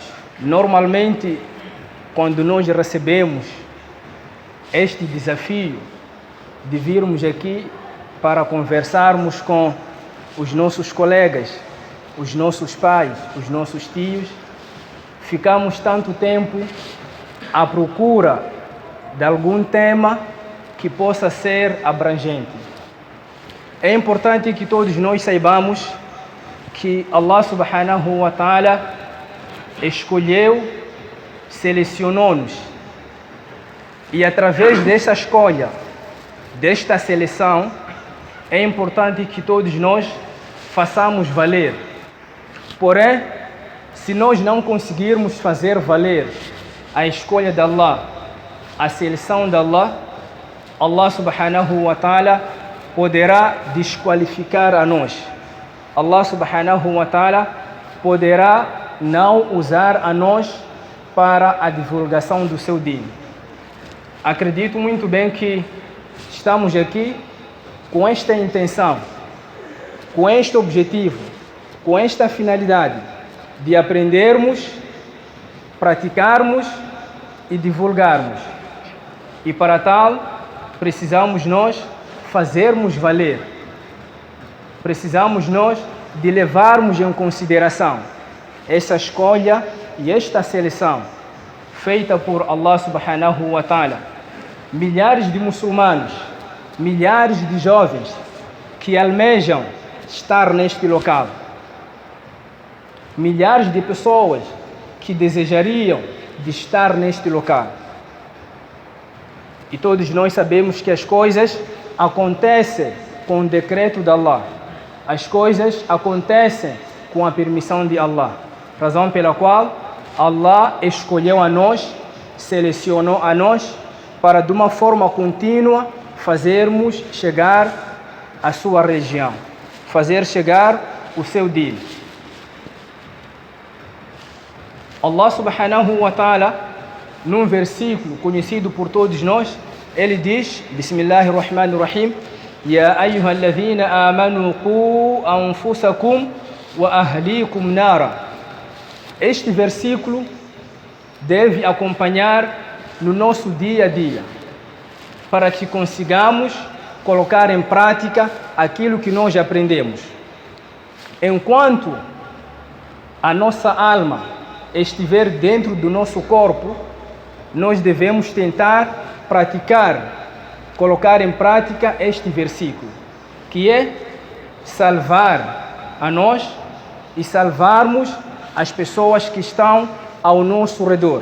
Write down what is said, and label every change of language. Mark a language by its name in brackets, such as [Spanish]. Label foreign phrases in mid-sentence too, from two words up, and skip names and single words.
[Portuguese] Normalmente, quando nós recebemos este desafio de virmos aqui para conversarmos com os nossos colegas, os nossos pais, os nossos tios, ficamos tanto tempo à procura de algum tema que possa ser abrangente. É importante que todos nós saibamos que [Arabic] الله سبحانه وتعالى [Portuguese] escolheu, selecionou-nos, e através dessa escolha, desta seleção, é importante que todos nós façamos valer. Porém, se nós não conseguirmos fazer valer a escolha de Allah, a seleção de Allah, [Arabic] الله سبحانه وتعالى [Portuguese] poderá desqualificar a nós. [Arabic] الله سبحانه وتعالى [Portuguese] poderá não usar a nós para a divulgação do seu deen. Acredito muito bem que estamos aqui com esta intenção, com este objetivo, com esta finalidade de aprendermos, praticarmos e divulgarmos. E para tal, precisamos nós fazermos valer. Precisamos nós de levarmos em consideração essa escolha e esta seleção feita por [Arabic] الله سبحانه وتعالى. [Portuguese] Milhares de muçulmanos, milhares de jovens que almejam estar neste local. Milhares de pessoas que desejariam de estar neste local. E todos nós sabemos que as coisas acontecem com o decreto de Allah. As coisas acontecem com a permissão de Allah. Razão pela qual Allah escolheu a nós, selecionou a nós para de uma forma contínua fazermos chegar a sua região, fazer chegar o seu deen. [Arabic] الله سبحانه وتعالى, [Portuguese] num versículo conhecido por todos nós, ele diz, [Arabic] بسم الله الرحمن الرحيم، يا أيها الذين آمنوا قوا أنفسكم وأهليكم نارا. [Portuguese] Este versículo deve acompanhar no nosso dia a dia, para que consigamos colocar em prática aquilo que nós aprendemos. Enquanto a nossa alma estiver dentro do nosso corpo, nós devemos tentar praticar, colocar em prática este versículo, que é salvar a nós e salvarmos as pessoas que estão ao nosso redor.